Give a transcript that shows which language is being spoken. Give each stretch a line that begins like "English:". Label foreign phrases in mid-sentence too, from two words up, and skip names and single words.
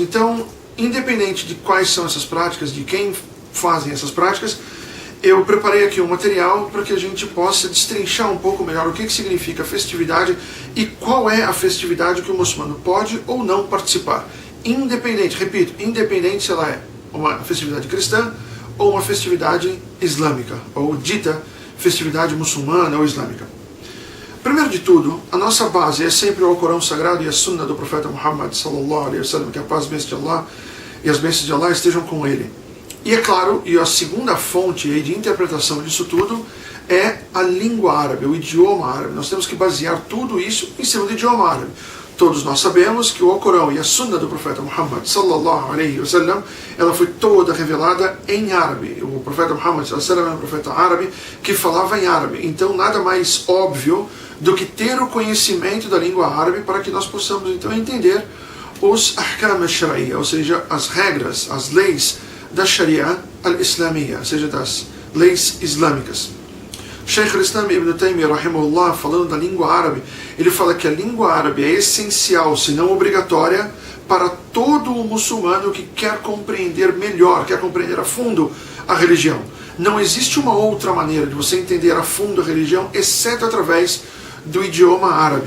Portuguese: Então, independente de quais são essas práticas, de quem fazem essas práticas, eu preparei aqui um material para que a gente possa destrinchar um pouco melhor o que significa festividade e qual é a festividade que o muçulmano pode ou não participar. Independente, repito, independente se ela é uma festividade cristã ou uma festividade islâmica, ou dita festividade muçulmana ou islâmica. Primeiro de tudo, a nossa base é sempre o Alcorão Sagrado e a Sunna do profeta Muhammad
Arabic: صلى الله عليه وسلم,
Portuguese: que a paz e as bênçãos de Allah estejam com ele. E é claro, e a segunda fonte de interpretação disso tudo é a língua árabe, o idioma árabe. Nós temos que basear tudo isso em cima do idioma árabe. Todos nós sabemos que o Alcorão e a Sunna do profeta Muhammad
Arabic: صلى الله عليه وسلم,
Portuguese: ela foi toda revelada em árabe. O profeta Muhammad
Arabic: صلى الله عليه وسلم
Portuguese: era um profeta árabe que falava em árabe. Então nada mais óbvio do que ter o conhecimento da língua árabe para que nós possamos então entender os
Arabic: أحكام الشريعة,
Portuguese: ou seja, as regras, as leis da
Arabic: الشريعة الإسلامية,
Portuguese: ou seja, das leis islâmicas. Sheikh al-Islam ibn Taymiyyah, rahimahullah, falando da língua árabe, ele fala que a língua árabe é essencial, se não obrigatória, para todo o muçulmano que quer compreender melhor, quer compreender a fundo a religião. Não existe uma outra maneira de você entender a fundo a religião, exceto através do idioma árabe.